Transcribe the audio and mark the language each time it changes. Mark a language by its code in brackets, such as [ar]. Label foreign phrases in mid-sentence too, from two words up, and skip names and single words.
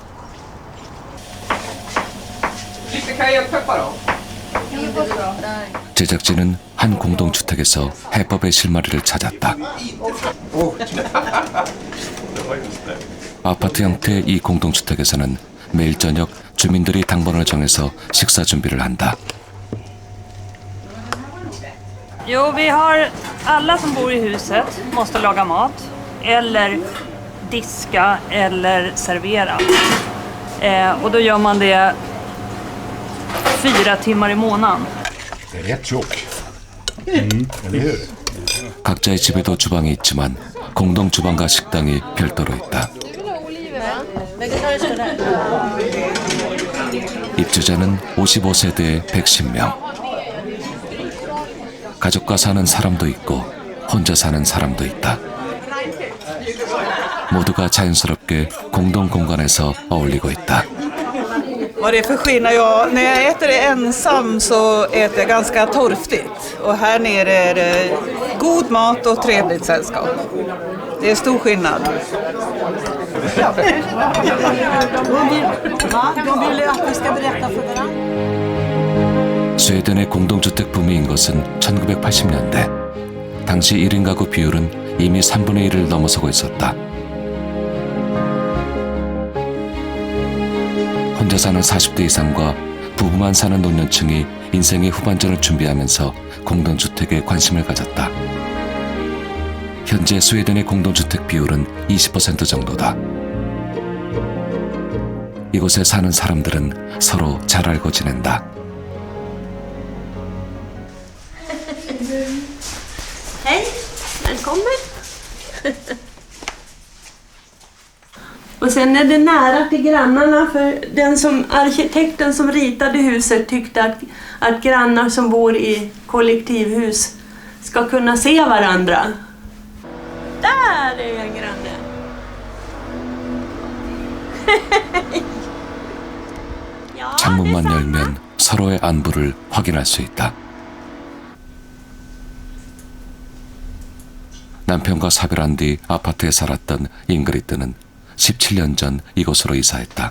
[ko] 제작진은 한 공동주택에서 해법의 실마리를 찾았다. 아파트 형태의 이 공동주택에서는 매일 저녁 주민들이 당번을 정해서 식사 준비를 한다. [sv] Jo, vi har alla som bor i huset måste laga mat eller diska eller servera. Och då gör man det 4 timmar i månaden. Det är rätt tjock. Eller hur? [ko] 각자의 집에도 주방이 있지만 공동 주방과 식당이 별도로 있다. 입주자는 55세대의 110명. 가족과 사는 사람도 있고 혼자 사는 사람도 있다. 모두가 자연스럽게 공동 공간에서 어울리고 있다. [sv] Vad det är för skillnad? När jag äter ensam så äter jag ganska torftigt. Och här nere är det god mat och trevligt sällskap. Det är stor skillnad. De vill att vi ska berätta för varandra. [ko] 스웨덴의 공동주택 붐인 것은 1980년대. 당시 1인 가구 비율은 이미 3분의 1을 넘어서고 있었다. 혼자 사는 40대 이상과 부부만 사는 노년층이 인생의 후반전을 준비하면서 공동주택에 관심을 가졌다. 현재 스웨덴의 공동주택 비율은 20% 정도다. 이곳에 사는 사람들은 서로 잘 알고 지낸다. [sv] Hej, välkommen. Och sen är det nära till grannarna, för arkitekten som ritade huset tyckte att grannar som bor i kollektivhus ska kunna se varandra. Där är en granne. [ko] 창문만 열면 서로의 안부를 확인할 수 있다. 남편과 사별한 뒤 아파트에 살았던 잉그리트는 17년 전 이곳으로 이사했다.